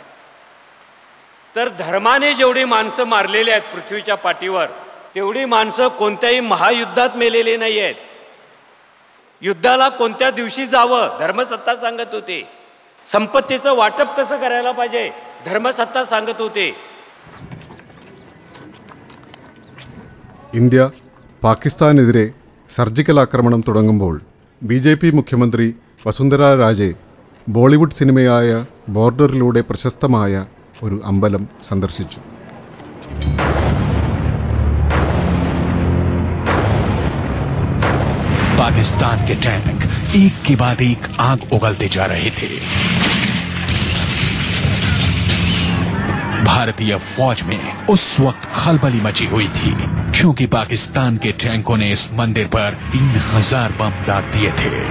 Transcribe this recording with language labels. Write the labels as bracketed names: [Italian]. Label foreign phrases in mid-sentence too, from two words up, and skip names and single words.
[Marathi] तर धर्माने जेवढी माणसं मारलेली आहेत पृथ्वीच्या पाठीवर, तेवढी माणसं कोणत्याही महायुद्धात मेलेली नाही आहेत. युद्धाला कोणत्या दिवशी जावं धर्मसत्ता सांगत होते. संपत्तीचं वाटप कसं करायला पाहिजे धर्मसत्ता सांगत होते. [Malayalam] ഇന്ത്യ പാകിസ്ഥാനെതിരെ സർജിക്കൽ ആക്രമണം തുടങ്ങുമ്പോൾ BJP മുഖ്യമന്ത്രി വസുന്ധര രാജെ ബോളിവുഡ് സിനിമയായ ബോർഡറിലൂടെ പ്രശസ്തമായ ഒരു അമ്പലം സന്ദർശിച്ചു. [Hindi] पाकिस्तान के टैंक एक के बाद एक आग उगलते जा रहे थे. भारतीय फौज में उस वक्त खलबली मची हुई थी क्योंकि पाकिस्तान के टैंकों ने इस मंदिर पर 3000 बम दाग दिए थे.